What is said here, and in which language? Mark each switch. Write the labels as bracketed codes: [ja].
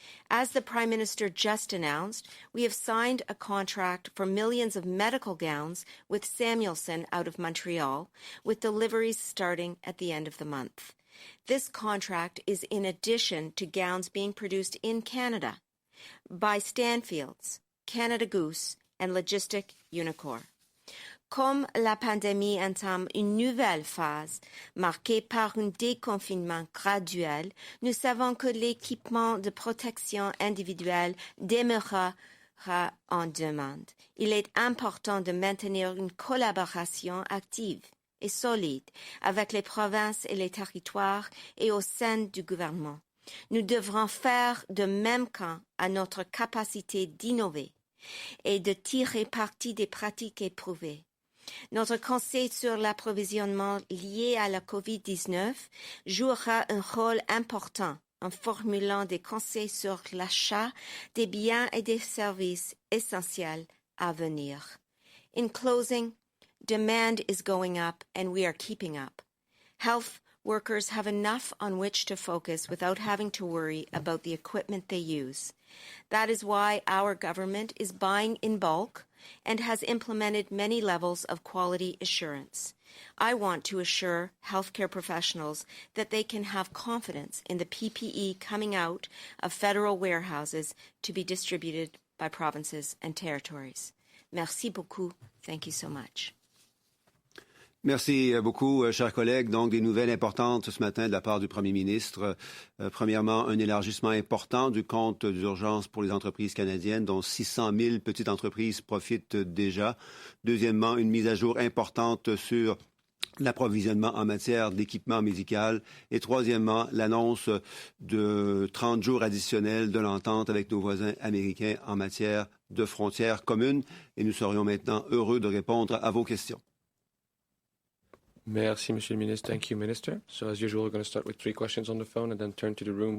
[en] As the Prime Minister just announced, we have signed a contract for millions of medical gowns with Samuelson out of Montreal, with deliveries starting at the end of the month. This contract is in addition to gowns being produced in Canada by Stanfields, Canada Goose, and Logistic Unicor. [fr] Comme la pandémie entame une nouvelle phase, marquée par un déconfinement graduel, nous savons que l'équipement de protection individuelle demeurera en demande. Il est important de maintenir une collaboration active et solide avec les provinces et les territoires et au sein du gouvernement. Nous devrons faire de même quant à notre capacité d'innover et de tirer parti des pratiques éprouvées. Notre conseil sur l'approvisionnement lié à la COVID-19 jouera un rôle important en formulant des conseils sur l'achat des biens et des services essentiels à venir. [en] In closing, demand is going up and we are keeping up. Health workers have enough on which to focus without having to worry about the equipment they use. That is why our government is buying in bulk and has implemented many levels of quality assurance. I want to assure healthcare professionals that they can have confidence in the PPE coming out of federal warehouses to be distributed by provinces and territories. [fr] Merci beaucoup. [en] Thank you so much. [fr] Merci beaucoup, chers collègues. Donc, des nouvelles importantes ce matin de la part du Premier ministre. Premièrement, un élargissement important du compte d'urgence pour les entreprises canadiennes, dont 600 000 petites entreprises profitent déjà. Deuxièmement, une mise à jour importante sur l'approvisionnement en matière d'équipement médical. Et troisièmement, l'annonce de 30 jours additionnels de l'entente avec nos voisins américains en matière de frontières communes. Et nous serions maintenant heureux de répondre à vos questions. Merci, Monsieur le Ministre. [en] Thank you, Minister. So, as usual, we're going to start with 3 questions on the phone and then turn to the room.